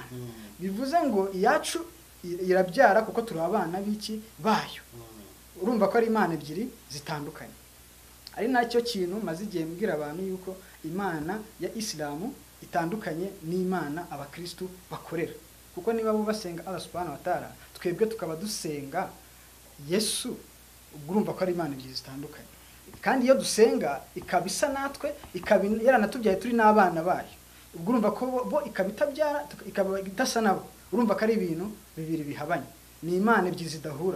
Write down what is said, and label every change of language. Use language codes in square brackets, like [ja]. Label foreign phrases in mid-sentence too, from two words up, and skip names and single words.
[rw] Bivuze ngo iyacu irabyara kuko turi abana b'iki bayo. Urumva ko ari Imana ebyiri zitandukanye. Ari nacyo kintu maze igihe mbwira abantu yuko Imana ya Islamu itandukanye n'Imana abakristo bakorera. Kuko niba bo basenga Allah [ar] سبحانه وتعالى, [rw] twebwe tukaba dusenga Yesu, urumva ko ari Imana ebyiri zitandukanye. Kandi iyo dusenga ikabisa natwe, yaranatubyaye turi n'abana bayo. Urumva ko bo ikabitabyara, ikaba idasa nabo. Urumva ko ari ibintu bibiri bihabanye. Ni Imana ebyiri zidahura.